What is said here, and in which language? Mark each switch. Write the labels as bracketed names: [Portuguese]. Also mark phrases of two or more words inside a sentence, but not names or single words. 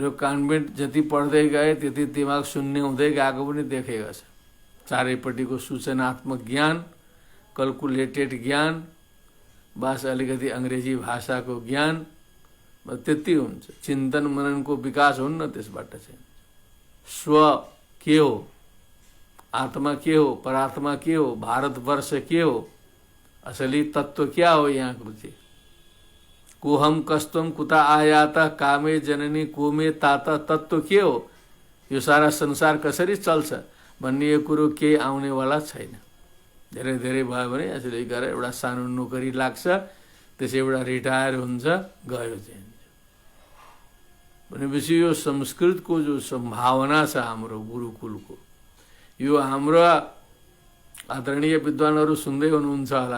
[Nepali] यो कन्भेन्ट जति पढ्दै गए त्यति दिमाग शून्य हुँदै गएको पनि देखेको छ। चारैपट्टिको सूचनात्मक ज्ञान, कल्कुलेटेड ज्ञान, बस अलिकति अंग्रेजी भाषाको ज्ञान, त्यति हुन्छ। चिन्तन मननको विकास हुन्न त्यसबाट चाहिँ। स्व के हो, आत्मा के हो, परात्मा के हो, भारतवर्ष के हो, असली तत्व क्या हो यहाँको चाहिँ। [Sanskrit] कोहम कस्तम कुता आयाता कामे जननी कोमे ताता, [Nepali] तत्व के हो, यो सारा संसार कसरी चल्छ भन्ने यो कुरो केही आउनेवाला छैन। धेरै धेरै भयो भने यसरी गरेर एउटा सानो नोकरी लाग्छ, त्यसै एउटा रिटायर हुन्छ, गयो चाहिँ। भनेपछि यो संस्कृतको जो सम्भावना छ हाम्रो गुरुकुलको, यो हाम्रो आदरणीय विद्वानहरू सुन्दै हुनुहुन्छ होला।